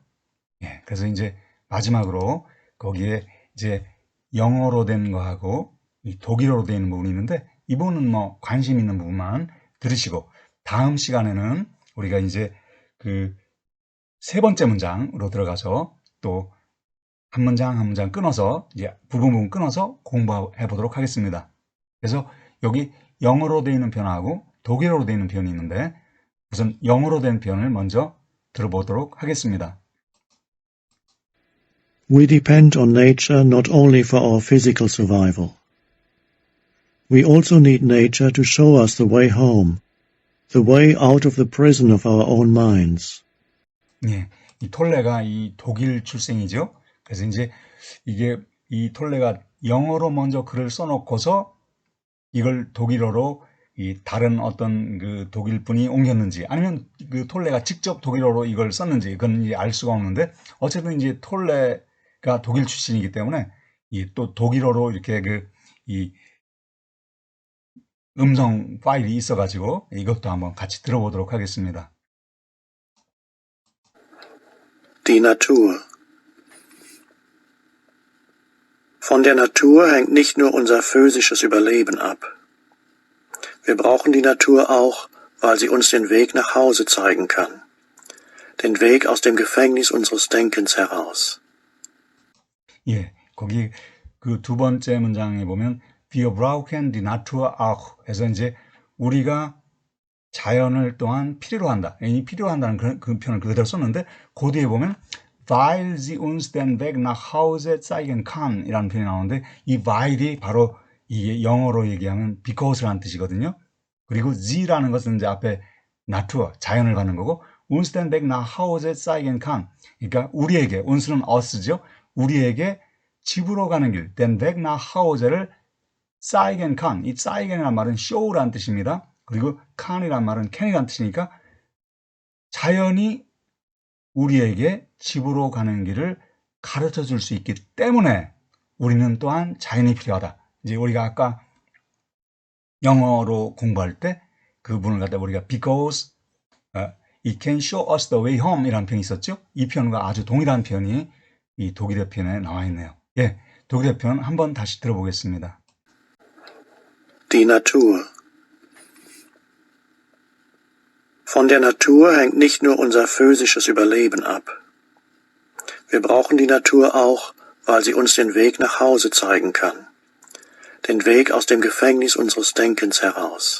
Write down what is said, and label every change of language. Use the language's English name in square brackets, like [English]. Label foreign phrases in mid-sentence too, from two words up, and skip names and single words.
[Korean] 예, 그래서 이제 마지막으로 거기에 이제 영어로 된 거하고 이 독일어로 되어 있는 부분이 있는데 이 부분은 뭐 관심 있는 부분만 들으시고 다음 시간에는 우리가 이제 그 세 번째 문장으로 들어가서 또 한 문장 한 문장 끊어서 이제 부분 끊어서 공부해 보도록 하겠습니다. 그래서 여기 영어로 되어 있는 표현하고 독일어로 되어 있는 표현이 있는데 우선 영어로 된 표현을 먼저 들어보도록 하겠습니다. [English] We depend on nature not only for our physical survival. We also need nature to show us the way home, the way out of the prison of our own minds. [Korean] 예, 이 톨레가 이 독일 출생이죠. 그래서 이제 이게 이 톨레가 영어로 먼저 글을 써놓고서 이걸 독일어로 이 다른 어떤 그 독일 분이 옮겼는지 아니면 그 톨레가 직접 독일어로 이걸 썼는지 그건 이제 알 수가 없는데 어쨌든 이제 톨레가 독일 출신이기 때문에 이 또 독일어로 이렇게 그 이 음성 파일이 있어가지고 이것도 한번 같이 들어보도록 하겠습니다. [German] Die Natur. Von der Natur hängt nicht nur unser physisches Überleben ab. Wir brauchen die Natur auch, weil sie uns den Weg nach Hause zeigen kann. Den Weg aus dem Gefängnis unseres Denkens heraus. [Korean] 예, 거기 그 두 번째 문장에 보면 [German] Wir brauchen die Natur auch [Korean] 해서 이제 우리가 자연을 또한 필요로 한다. 이 필요로 한다는 그 표현을 그대로 썼는데 그 뒤에 보면 [German] weil sie uns den Weg nach Hause zeigen kann [Korean] 이라는 표현이 나오는데 이 weil이 바로 이게 영어로 얘기하면 because라는 뜻이거든요. 그리고 sie라는 것은 이제 앞에 Natur, 자연을 가는 거고 [German] uns den Weg nach Hause zeigen kann [Korean] 그러니까 우리에게, uns는 us죠. 우리에게 집으로 가는 길, [German] den Weg nach Hause [Korean] 를 [German] zeigen kann. [Korean] 이 zeigen이라는 말은 show라는 뜻입니다. 그리고 can이라는 말은 can이라는 뜻이니까 자연이 우리에게 집으로 가는 길을 가르쳐 줄 수 있기 때문에 우리는 또한 자연이 필요하다. 이제 우리가 아까 영어로 공부할 때 그 부분을 갖다 우리가 [English] because it can show us the way home [Korean] 이라는 표현이 있었죠. 이 표현과 아주 동일한 표현이 이 독일어 표현에 나와 있네요. 예, 독일어 표현 한번 다시 들어보겠습니다. [German] Die Natur. Von der Natur hängt nicht nur unser physisches Überleben ab. Wir brauchen die Natur auch, weil sie uns den Weg nach Hause zeigen kann. Den Weg aus dem Gefängnis unseres Denkens heraus.